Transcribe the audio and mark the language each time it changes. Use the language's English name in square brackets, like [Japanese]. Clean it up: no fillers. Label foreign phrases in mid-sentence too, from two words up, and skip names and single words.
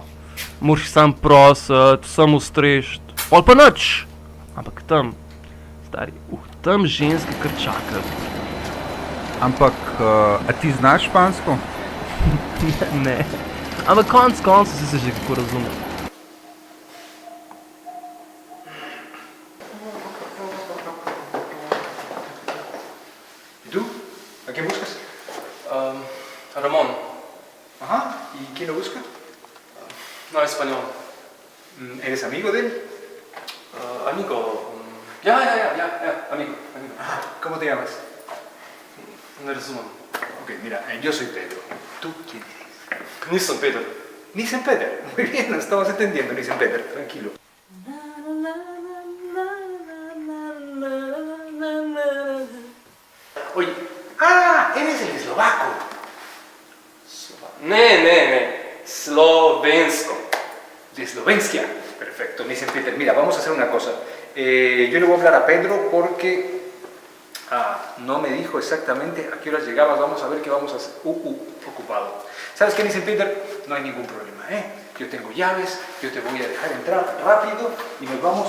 [Slovenian] Moraš sam prositi, sam ustrešt, pol pa nič. Ampak tam, stari, tam ženske kar čakajo. Ampak, a ti znaš špansko? Ne. Ampak konc koncev si se že kako razume. [Spanish] ¿Y tú? ¿A quién buscas? Ramón. Ajá. ¿Y quién lo busca? No, español. ¿Eres amigo de él? Amigo. Ya, amigo. Ajá. ¿Cómo te llamas? [Slovenian] Ne razumem. [Spanish] Ok, mira, yo soy Pedro. ¿Tú quién eres? [Slovenian] Nisem Peter. [Spanish] Nissen Peter. Muy bien, nos estamos entendiendo, Nissen Peter. Tranquilo. Oye. ¡Ah! Eres el eslovaco. [Slovenian] Ne. Slovensko. [Spanish] De Eslovenia. Perfecto, Nissen Peter. Mira, vamos a hacer una cosa. Yo le voy a hablar a Pedro porque no me dijo exactamente a qué horas llegabas. Vamos a ver qué vamos a hacer. Ocupado. ¿Sabes qué, Nissen Peter? No hay ningún problema, ¿eh? Yo tengo llaves, yo te voy a dejar entrar rápido y nos vamos.